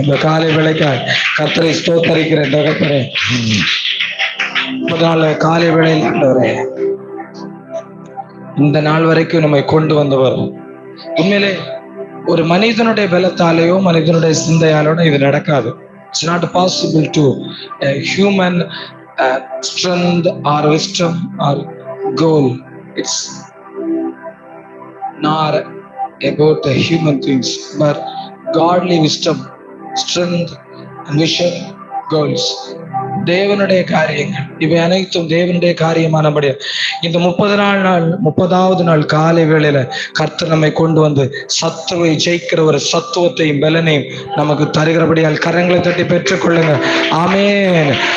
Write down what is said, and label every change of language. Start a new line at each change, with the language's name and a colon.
Tamil: இந்த காலை வேளைக்காய் கர்த்தரை ஸ்தோத்தரிக்கிறேன் தகப்பனே. 30 நாள் காலை வேளையில் ஆண்டவரே இந்த நாள் வரைக்கும் நம்மை கொண்டு வந்தவர். உண்மையிலே ஒரு மனிதனுடைய பலத்தாலேயோ மனிதனுடைய சிந்தையாலோ இது நடக்காது.
English: It's not possible to human strength or wisdom or goal. It's not about the human things, but godly wisdom, strength, and vision, goals.
Tamil: தேவனுடைய காரியங்கள் இவை அனைத்தும் தேவனுடைய காரியமானபடி இந்த 30வது நாள் காலை வேளையில கர்த்தர் நம்மை கொண்டு வந்து சத்துவை ஜெயிக்கிற ஒரு சத்துவத்தையும் பலனையும் நமக்கு தருகிறபடியால் கரங்களை தட்டி பெற்றுக் கொள்ளுங்க. ஆமென்.